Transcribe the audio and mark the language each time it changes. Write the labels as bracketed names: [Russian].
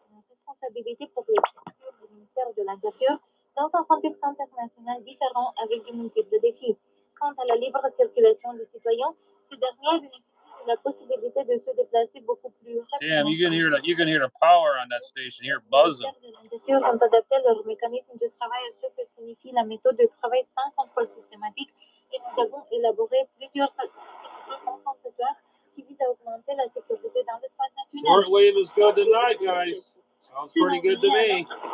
[French] Responsabilité pour les structures du ministère de l'Intérieur dans un contexte international différent avec de multiples défis. Quant à la libre circulation des citoyens, ce dernier bénéficie de la possibilité de se déplacer beaucoup plus rapidement. [English] Damn, you can hear the power on that station. You're buzzing. [French] Les ministères de l'Intérieur ont adapté leur mécanisme de travail à ce que signifie la méthode de travail sans contrôle systématique et nous avons élaboré plusieurs compensatoires qui visent à augmenter la sécurité dans l'espace national. [English] Shortwave is good tonight, guys. Sounds pretty good to me.